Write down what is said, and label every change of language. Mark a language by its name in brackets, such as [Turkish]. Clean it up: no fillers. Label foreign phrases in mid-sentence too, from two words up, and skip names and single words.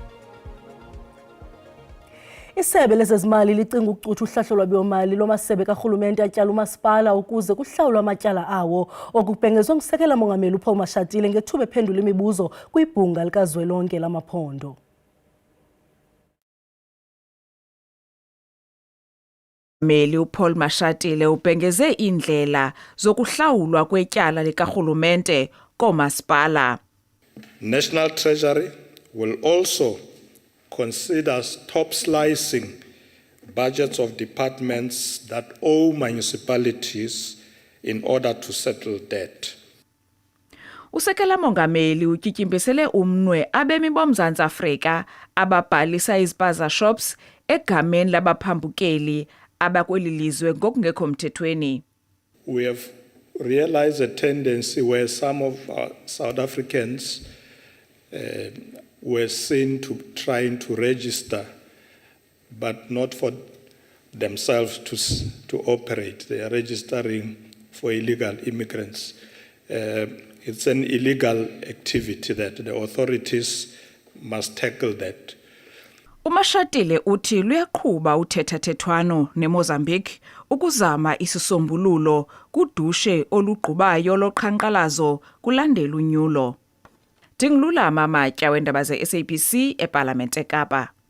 [Xhosa] Isebe lezezimali licinga ukucutha uhlahlo lwabiwo-mali lomasebe karhulumente atyala umasipala ukuze kuhlawulwe amatyala awo okubhengezwe ngusekela mongameli uPaul Mashatile ngethuba ephendula imibuzo kwibhunga likazwelonke lamaphondo. Meli uPaul Mashatile ubhengeze indlela zokuhlawulwa kwetyala likarhulumente koomasipala. [English] National Treasury will also consider top slicing budgets of departments that owe municipalities in order to settle debt. [Xhosa] Usekela mongameli utyityimbisele umnwe abemi boMzantsi Afrika ababhalisa izipaza shops egameni labaphambukeli abakweli lizwe ngokungekho mthethweni. [English] We have realized a tendency where some of South Africans were seen to trying to register, but not for themselves to operate. They are registering for illegal immigrants. It's an illegal activity that the authorities must tackle that. [Xhosa] uMashatile uthi luyaqhuba uthethathethwano neMozambique ukuzama isisombululo kudushe olugqubayo loqhankqalazo kulandela unyulo. Ndingululama Matya wendaba ze-SABC eParlamente eKapa.